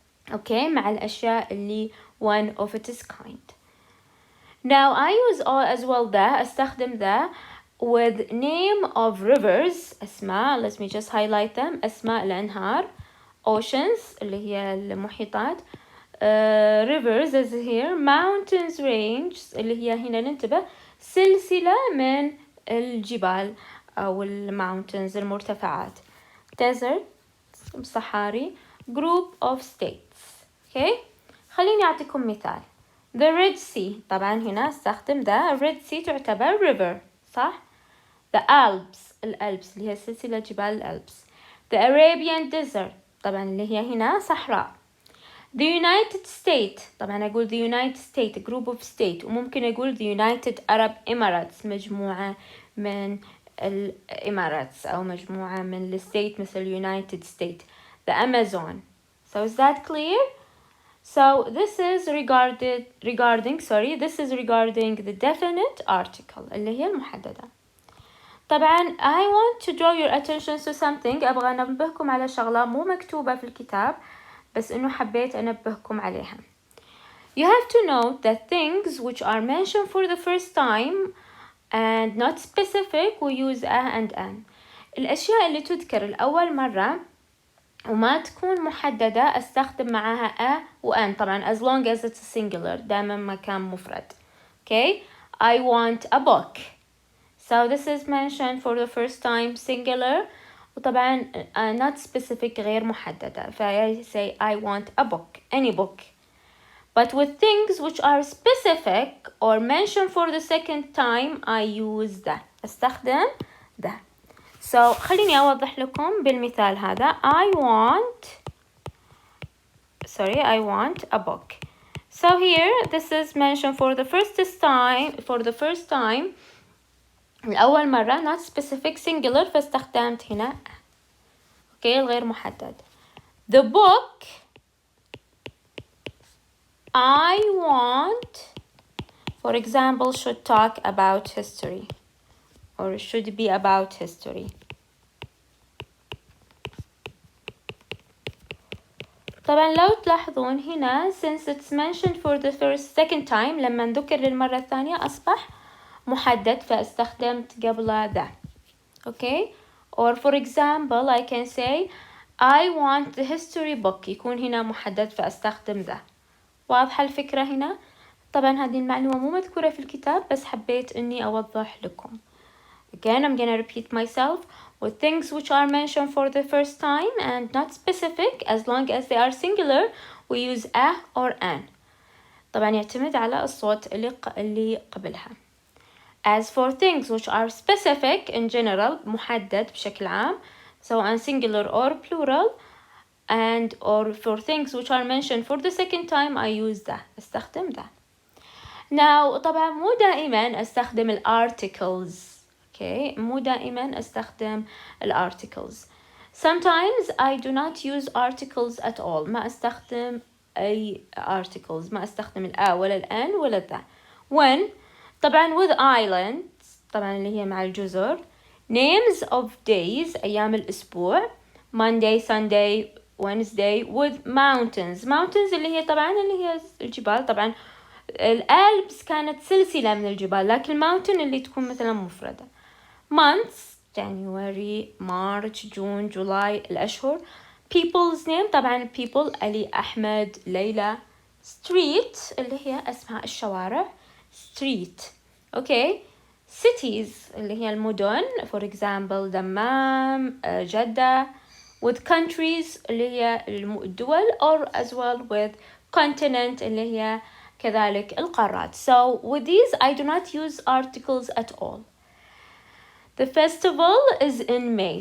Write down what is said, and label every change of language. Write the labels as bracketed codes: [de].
[en] Okay, [ar] مع الأشياء اللي [en] one of its kind. Now I use as well the. [ar] أستخدم [en] the with name of rivers. [ar] أسماء. [en] Let me just highlight them. [ar] أسماء الأنهار. Oceans اللي هي المحيطات. [en] Rivers as here. Mountains, ranges [ar] اللي هي هنا ننتبه سلسلة من الجبال أو mountains المرتفعات. [en] Desert صحاري. Group of states. Okay. [ar] خليني أعطيكم مثال. [en] The Red Sea. [ar] طبعا هنا استخدم the. Red Sea تعتبر river. [en] صح؟ The Alps. [ar] الألبس اللي هي سلسلة جبال الألبس. [en] The Arabian Desert. [ar] طبعا اللي هي هنا صحراء. [en] The United States، طبعا أقول the United States group of state، وممكن أقول the United Arab Emirates [ar] مجموعة من الإمارات أو مجموعة من الستيت [en] مثل United States. The Amazon. So is that clear? So this is regarding the definite article [ar] اللي هي المحددة. [en] طبعا I want to draw your attention to something. [ar] أبغى أنبهكم على شغلة مو مكتوبة في الكتاب بس إنه حبيت أنبهكم عليها. [en] You have to note that things which are mentioned for the first time and not specific we use a and an. [ar] الأشياء اللي تذكر الأول مرة وما تكون محددة أستخدم معاها a و an طبعا [en] as long as it's singular [ar] دائما ما كان مفرد. [en] Okay, I want a book. So this is mentioned for the first time singular [ar] وطبعا [en] not specific غير محددة. I say I want a book, any book. But with things which are specific or mentioned for the second time I use the. [ar] أستخدم the. So خليني أوضح لكم بالمثال هذا. [en] I want a book. So here this is mentioned for the first time [ar] الأول مرة [en] not specific singular [ar] فاستخدمت هنا [en] okay [ar] الغير محدد. [en] The book I want for example should talk about history or should be about history. [ar] طبعا لو تلاحظون هنا [en] since it's mentioned for the second time [ar] لما نذكر للمرة الثانية أصبح محدد فاستخدمت قبل ذا. [en] Okay, or for example I can say I want the history book [ar] يكون هنا محدد فاستخدم ذا. واضحة الفكرة هنا؟ طبعا هذه المعلومة مو مذكورة في الكتاب بس حبيت إني أوضح لكم. [en] Again, I'm gonna repeat myself. With things which are mentioned for the first time and not specific, as long as they are singular, we use a or an. [ar] طبعا يعتمد على الصوت اللي قبلها. [en] As for things which are specific in general, [ar] محدد بشكل عام, [en] سواء singular or plural, and or for things which are mentioned for the second time, I use the. [ar] استخدم the. Now, طبعا مو دائما استخدم الارticles. Okay, مو دائما استخدم الارticles. [en] Sometimes I do not use articles at all. [ar] ما استخدم أي articles. ما استخدم الأ ولا الأن ولا the. When طبعا with islands طبعا اللي هي مع الجزر. [en] Names of days [ar] أيام الأسبوع. [en] Monday, Sunday, Wednesday. With mountains. [ar] Mountains اللي هي طبعا اللي هي الجبال. طبعا الألبس كانت سلسلة من الجبال لكن mountain اللي تكون مثلا مفردة. [en] Months January, March, June, July [ar] الأشهر. [en] People's name طبعا people علي أحمد ليلى. [ar] Street اللي هي أسماء الشوارع. [en] Street. Okay. [ar] Cities اللي هي المدن. [en] For example Dammam, Jeddah. With countries [ar] اللي هي الدول [en] or as well with continent [ar] اللي هي كذلك القارات. [en] So with these I do not use articles at all. The festival is in May.